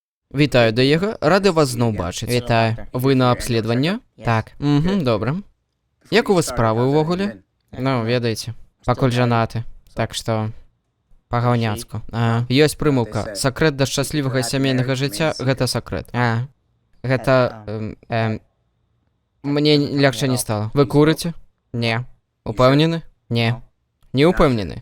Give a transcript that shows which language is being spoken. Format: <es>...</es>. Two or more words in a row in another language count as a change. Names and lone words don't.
<uk>Вітаю, Диего. Радий вас знову бачити. Вітаю. Ви на обслідування? Так. Угу, добре. Як у вас справи увогуле?</uk> <be>Ну, ведаеце, пакуль жанаты. Так што па-гаўняцку. Ёсць прымаўка. Сакрэт да шчаслівага сямейнага жыцця гэта сакрэт. Гэта мне лягчэй не стала. Вы курыце? Не. Упэўнены? Не. Не упэўнены.</be>